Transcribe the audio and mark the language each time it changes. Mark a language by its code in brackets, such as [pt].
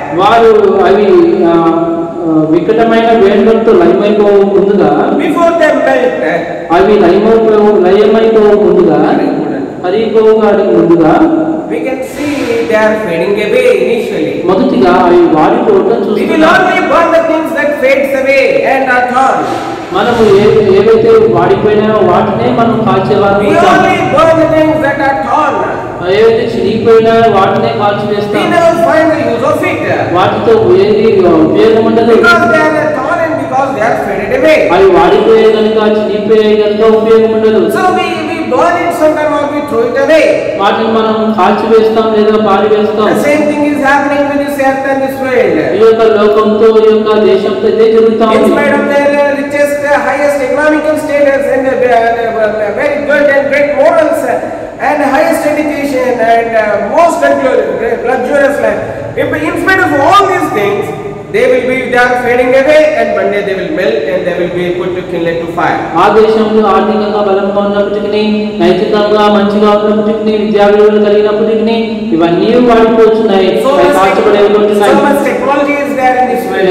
[te] వారు అవి వికటమైన వేగంతో లయమైపోవు ముందుగా, [en] before they melt, [te] అవి లయమైపోవు ముందుగా, కరిగిపోవడానికి ముందుగా [en] we can see they are fading away initially. [te] మొదటిగా అవి వాడిపోవడం [en] We will only burn the things that fades away and are torn. [te] మనము ఏవైతే వాడిపోయినాయో వాటినే మనం కాల్చేవారు. [en] We only burn the things that are torn. [te] ఏవైతే చిరిగిపోయినాయో వాటినే కాల్చివేస్తాం. [en] We never find the use of it. [te] వాటితో ఏది ఉపయోగం ఉండదు. [en] Because they are torn and because they are faded away. [te] అవి వాడిపోయే కనుక చిరిగిపోయే కనుక ఉపయోగం ఉండదు. [en] So we burn it sometime or we throw it away. [te] వాటిని మనం కాల్చివేస్తాం లేదా పారివేస్తాం. [en] The same thing is happening with this earth and this world. [te] ఈ యొక్క లోకంతో ఈ యొక్క దేశంతో ఇదే జరుగుతా ఉంది. [en] In spite of their richest, highest economical status and very good and great morals and highest education and most luxurious life, in spite of all these things, they are fading away and one day they will melt and they will be put to kindle to fire. [te] ఆ దేశంలో ఆర్థికంగా బలంగా ఉన్నప్పటికీ, నైతికంగా మంచిగా ఉన్నప్పటికీ, విద్యాభివృద్ధి కలిగినప్పటికీ ఇవన్నీ వాడిపోతున్నాయి. [en] So much technology is there in this world.